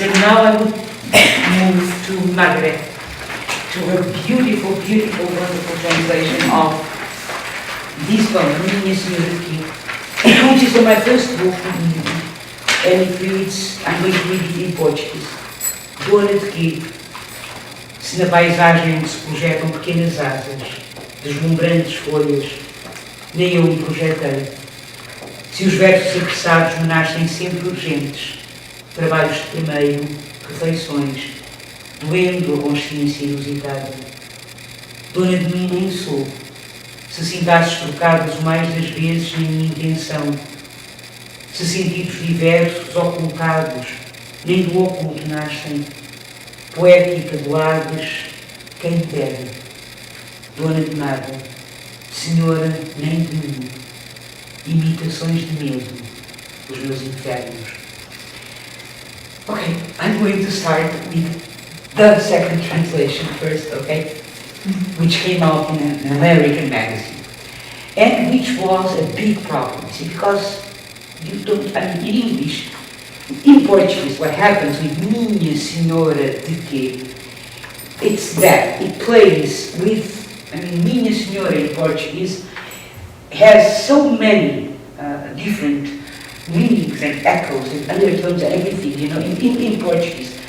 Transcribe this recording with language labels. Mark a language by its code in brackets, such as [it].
[en] And now I would move to Margaret, to her beautiful, beautiful, wonderful translation of this poem, Minha Senhora de Quê, which is my first book, and it reads, I'm going to read it in Portuguese. [pt] Dona de Quê, se na paisagem se projetam pequenas asas, deslumbrantes folhas, nem eu me projetei. Se os versos apressados me nascem sempre urgentes, trabalhos de primeiro, refeições, doendo a consciência inusitada. Dona de mim nem sou, se sintasses trocadas o mais das vezes na minha intenção, se sentidos diversos, ocultados, nem do oculto nascem, poética de lábios, quem dera. Dona de nada, senhora nem de mim, imitações de medo, os meus infernos. [en] Okay, I'm going to start with the second translation first, okay? Which came out in an American magazine. And which was a big problem, see, because you don't, I mean, in English, in Portuguese, what happens with Minha Senhora de Quê, it's that it plays with, I mean, Minha Senhora in Portuguese has so many different meanings and echoes and undertones and everything, you know, in Portuguese.